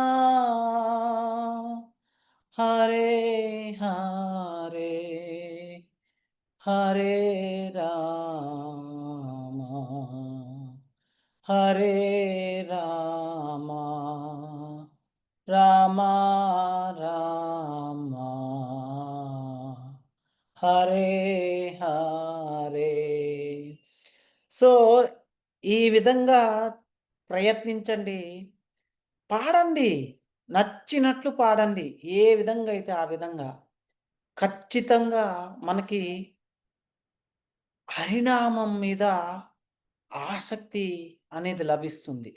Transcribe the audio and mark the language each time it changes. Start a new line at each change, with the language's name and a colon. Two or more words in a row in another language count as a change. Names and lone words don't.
Sanskrit: హరే హరే, హరే రామ, హరే రామ, రామ రామ హరే హరే.
Telugu: సో ఈ విధంగా ప్రయత్నించండి. పాడండి. నచ్చినట్లు పాడండి. ఏ విధంగా అయితే ఆ విధంగా. ఖచ్చితంగా మనకి హరినామం మీద ఆసక్తి అనేది లభిస్తుంది.